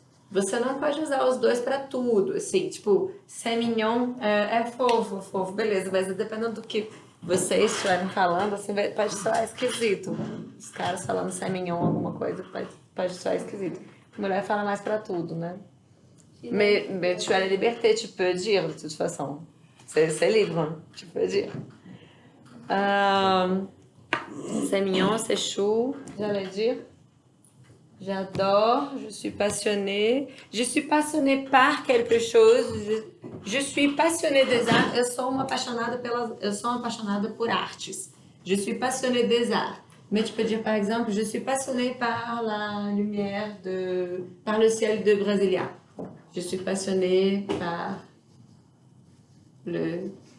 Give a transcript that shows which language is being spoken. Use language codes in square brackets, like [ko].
[pt] Você não pode usar os dois pra tudo, assim, tipo, [fr] c'est mignon [pt] é fofo, fofo, beleza, mas dependendo do que vocês estiverem falando, assim, pode soar esquisito. Os caras falando [fr] c'est mignon, [pt] alguma coisa, pode soar esquisito. Mulher fala mais pra tudo, né? [fr] Mais tu as la liberté, tu peux dire, de toute façon. C'est libre, hein, tu peux dire. C'est mignon, c'est chou, j'allais dire. J'adore, je suis passionnée. Je suis passionnée par quelque chose. Je suis passionnée des arts. [pt] Eu sou uma apaixonada por artes. [fr] Je suis passionnée des arts. Mais tu peux dire par exemple, je suis passionnée par la lumière par le ciel de Brasilia. Je suis passionnée par le